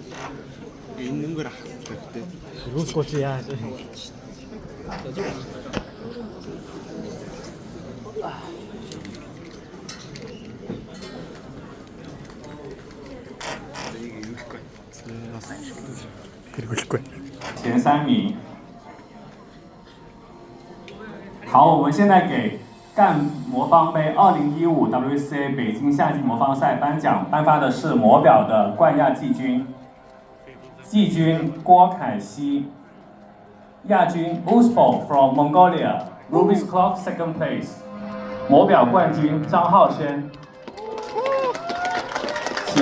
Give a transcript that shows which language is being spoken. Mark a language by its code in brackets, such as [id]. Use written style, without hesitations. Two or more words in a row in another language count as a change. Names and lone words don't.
[mn] Энэ нүгээр ах хэрэгтэй. Эргүүлэхгүй чи яа. эргүүлэхгүй. [zh] 前3名。好，我们现在给干魔方杯2015 WCA 北京夏季魔方赛颁发的是魔表的冠亚季军，季军郭凯西，亚军 [en] Uspo from Mongolia, Rubik's Clock second place， [zh] 魔表冠军张浩轩。